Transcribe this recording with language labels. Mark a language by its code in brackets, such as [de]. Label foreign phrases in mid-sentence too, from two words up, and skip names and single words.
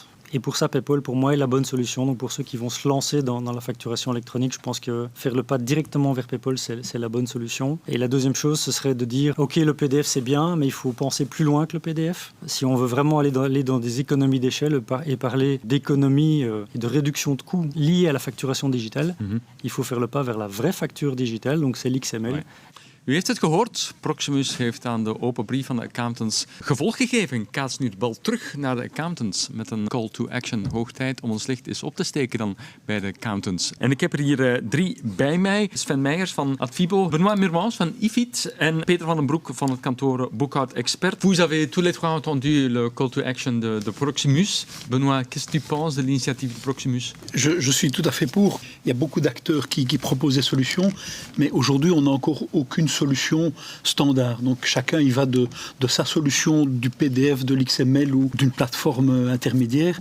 [fr] Et pour ça, PayPal, pour moi, est la bonne solution. Donc pour ceux qui vont se lancer dans la facturation électronique, je pense que faire le pas directement vers PayPal, c'est la bonne solution. Et la deuxième chose, ce serait de dire, OK, le PDF, c'est bien, mais il faut penser plus loin que le PDF. Si on veut vraiment aller dans des économies d'échelle et parler d'économies et de réduction de coûts liées à la facturation digitale, il faut faire le pas vers la vraie facture digitale, donc c'est l'XML. Ouais. [nl] U heeft het gehoord, Proximus heeft aan de open brief van de accountants gevolg gegeven. Ik kaats nu de bal terug naar de accountants met een [en] call to action. [nl] Hoog tijd om ons licht eens op te steken dan bij de accountants. En ik heb er hier 3 bij mij. Sven Meijers van Advibo, Benoît Murmans van IFIT en Peter van den Broek van het kantoor Boekhoud Expert. [fr] Vous avez tous les 3 entendu le [en] call to action [fr] de Proximus. Benoît, qu'est-ce que tu penses de l'initiative de Proximus? Je suis tout à fait pour. Il y a beaucoup d'acteurs qui proposent des solutions, mais aujourd'hui on n'a encore aucune solution standard. Donc chacun y va de sa solution, du PDF, de l'XML ou d'une plateforme intermédiaire.